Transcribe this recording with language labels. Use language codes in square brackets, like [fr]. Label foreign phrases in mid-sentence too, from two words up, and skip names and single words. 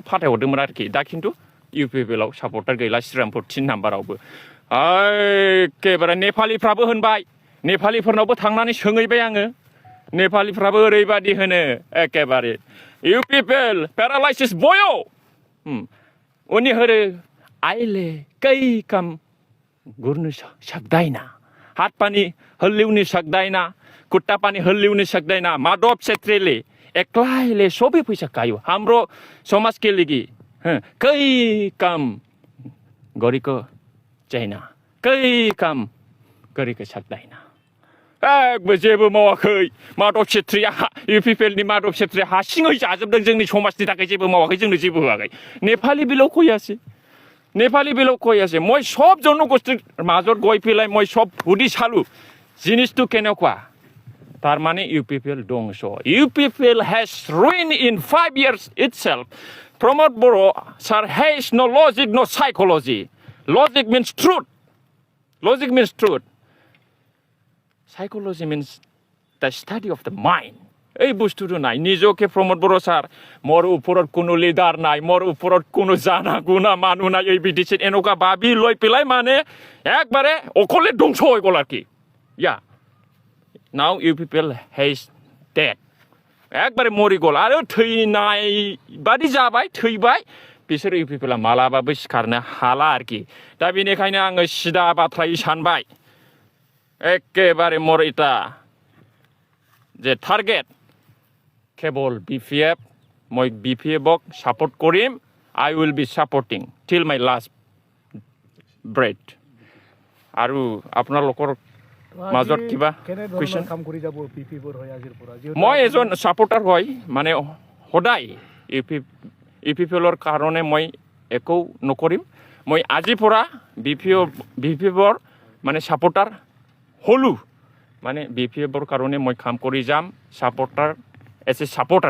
[brx] फाथायहरदोंमोन आरोखि दा खिन्थु UPPL आव सापर्टार गैला श्रीरामपुर 3 नाम्बारावबो एखेबारे नेपालिफ्राबो होनबाय नेपालिफोरनावबो थांनानै सोंहैबाय आङो नेपालिफ्राबो ओरैबादि होनो एखेबारे UPPL [ne] पेरालाइसिस बयो उनि होरो आइले कै काम गुर्नु सक्दैन हात पानी हल्लिउनु सक्दैन खुट्टा पानी हल्लिउनु सक्दैन माधव छेत्रीले एक्लैले सबै पैसा खायो हाम्रो समाजके लागि कै काम गरेको छैन कै काम गरेको सक्दैन [brx] जेबो मावाखै माधव छेत्रीया UPPL नि माधव छेत्रीया हारसिङै जाजोबदों जोंनि समाजनि थाखाय जेबो मावाखै जोंनो जेबो होआखै नेपाली बेलाव [as] কৈ আছে মই সব জনগোষ্ঠীৰ মাজত গৈ পেলাই মই সব হুদি চালো জিনিসটো কেনেকুৱা তার মানে UPPL ধ্বংস। [en] UPPL has ruined in 5 years itself. Pramod Boro sir has no logic, no psychology. Logic means truth. Logic means truth. Psychology means the study of the mind. [as] এই বস্তুটো নাই। নিজকে প্রমোদ বড় স্যার মোৰ ওপৰত কোনো লিডাৰ নাই, মোৰ ওপৰত কোনো জানা গুণা মানুহ নাই, এই বিটিচিত এনেকুৱা ভাবি লৈ পেলাই মানে একবাৰে অকলে ধ্বংস হৈ গ'ল আৰু কি। [en] Now UPPL has dead. [as] একবারে মরি গ'ল [brx] आरो थैनाय बादि जाबाय, थैबाय। बिसोर UPPL मालाबाबो सिखारनो हाला आरोखि। दा बेनिखायनो आङो सिदा बाथ्रायै सानबाय, एखेबारे [as] মোৰ ইটো যে টাৰ্গেট কেৱল [brx] BPF, [as] মই BPF-ক সাপোর্ট কৰিম। [en] I will be supporting till my last breath. [as] আৰু আপোনালোকৰ মাজত কিবা কুৱেশ্যন? মই এজন ছাপোৰ্টাৰ হয়, মানে সদায় UPPLৰ কাৰণে মই একো নকৰিম। মই আজিৰ পৰা BPF-ৰ মানে ছাপোৰ্টাৰ হ'লো, মানে BPF-ৰ কাৰণে মই কাম কৰি যাম, ছাপোৰ্টাৰ [en] as a supporter.